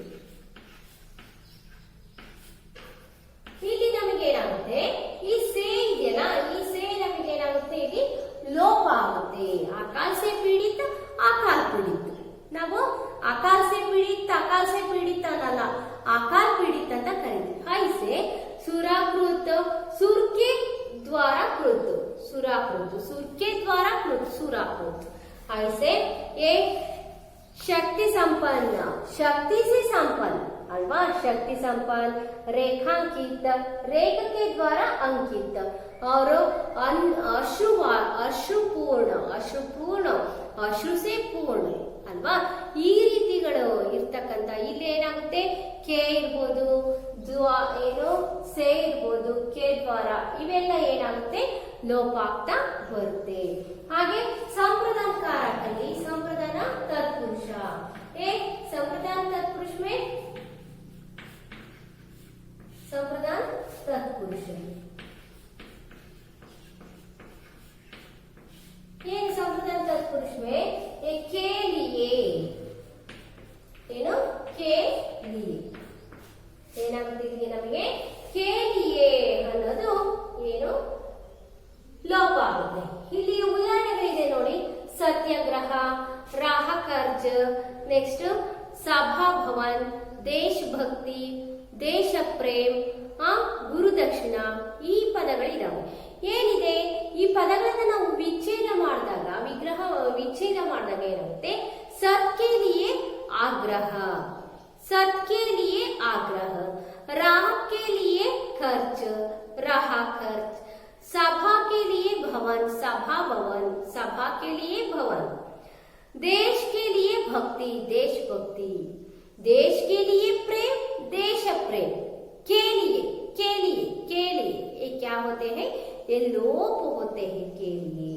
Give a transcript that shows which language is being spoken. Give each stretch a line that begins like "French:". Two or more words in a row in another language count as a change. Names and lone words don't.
Kannada: ಇಲ್ಲಿ ನಮಗೆ ಏನಾಗುತ್ತೆ, ಈ ಸೇ ಇದೆಯಲ್ಲ, ಈ ಸೇ ನಮಗೆ ಏನಾಗುತ್ತೆ, ಇಲ್ಲಿ ಲೋಪ ಆಗುತ್ತೆ।
Hindi: अकाल से पीड़ित, अकाल पीड़ित,
Kannada: ನಾವು
Hindi: अकाल से पीड़ित
Kannada: ಅನ್ನಲ್ಲ,
Hindi: अकाल पीड़ित
Kannada: ಅಂತ ಕರೀತೀವಿ।
Hindi: ऐसे सुराकृत, सुर के द्वारा कृत, सुराकृत, सुर के द्वारा कृत, सुराकृत। ऐसे ये शक्ति संपन्न, शक्ति से संपन्न अल्वा, शक्ति संपन्न, रेखांकित, रेख के द्वारा अंकित, और अश्रुपूर्ण, अश्रुपूर्ण, अश्रु से पूर्ण ಅಲ್ವಾ।
Kannada: ಈ ರೀತಿಗಳು ಇರ್ತಕ್ಕಂಥ ಇಲ್ಲಿ ಏನಾಗುತ್ತೆ, ಕೆ ಇರ್ಬೋದು, ಏನು ಸೇ ಇರ್ಬೋದು,
Hindi: के द्वारा
Kannada: ಇವೆಲ್ಲ ಏನಾಗುತ್ತೆ, ಲೋಪ ಆಗ್ತಾ ಬರುತ್ತೆ। ಹಾಗೆ ಸಂಪ್ರದಾನ ಕಾರಕಲ್ಲಿ ಸಂಪ್ರದಾನ ತತ್ಪುರುಷ,
Hindi: संप्रदान तत्पुरुष में संप्रदान तत्पुरुष ये संप्रदान तत्पुरुष में एक के लिए ಏನು के लिए
Kannada: ಏನಾಗುತ್ತೆ ಇಲ್ಲಿ ನಮಗೆ
Hindi: के लिए
Kannada: ಅನ್ನೋದು ಏನು ಲೋಪ ಆಗುತ್ತೆ। ಇಲ್ಲಿ ಉದಾಹರಣೆಗಳಿದೆ ನೋಡಿ,
Hindi: सत्याग्रह, राह कर्ज, नेक्स्ट सभा भवन, देशभक्ति, देश प्रेम,
Kannada: ಗುರುದಕ್ಷಿಣ ಈ ಪದಗಳಿದಾವೆ। ಏನಿದೆ ಈ ಪದಗಳನ್ನ ನಾವು ವಿಚ್ಛೇದ ಮಾಡಿದಾಗ, ವಿಗ್ರಹ ವಿಚ್ಛೇದ ಮಾಡಿದಾಗ ಏನಾಗುತ್ತೆ,
Hindi: सत के लिए आग्रह, सत के लिए आग्रह, राह के लिए खर्च, राह खर्च, सभा के लिए भवन, सभा भवन, सभा के लिए भवन, देश के लिए भक्ति, देशभक्ति, देश के लिए प्रेम, देश प्रेम, के लिए, के लिए, के लिए ये क्या होते हैं, ये लोप होते हैं के लिए।